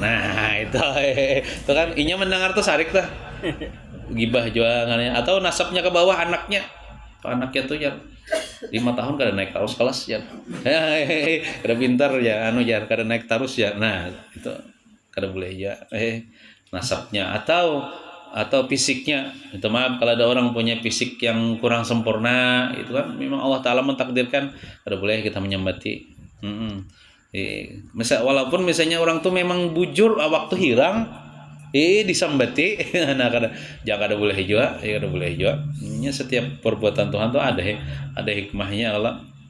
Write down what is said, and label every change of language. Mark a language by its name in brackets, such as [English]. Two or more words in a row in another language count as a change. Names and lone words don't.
[Banjar] Nah itu kan inya mendengar tuh sarik tuh gibah juga ngarannya. Atau nasabnya ke bawah anaknya tuh ya 5 tahun kada naik terus kelas ya. Kada pintar ya kada naik terus ya. Nah, itu kada boleh ya. Nasabnya atau fisiknya. Itu maaf kalau ada orang punya fisik yang kurang sempurna, itu kan memang Allah Taala mentakdirkan kada boleh kita menyembati. Walaupun misalnya orang tuh memang bujur waktu hirang, disambati nah kada jangan kada boleh juga ya kada boleh juga nya setiap perbuatan Tuhan tuh ada hikmahnya Allah